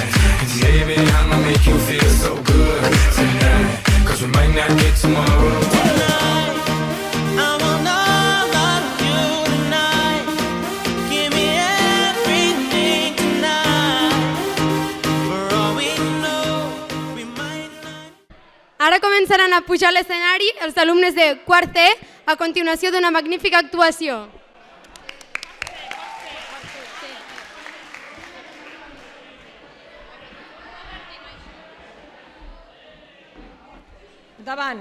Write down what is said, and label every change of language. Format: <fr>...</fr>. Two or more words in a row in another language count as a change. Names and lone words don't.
<en>And maybe I'ma make you feel so good tonight, 'cause we might not get tomorrow. I want all of you tonight. Give me everything tonight. For all we know, we might not.</en> <ca>Ara començaran a pujar a l'escenari els alumnes de quart C a continuació d'una magnífica actuació. Endavant.</ca>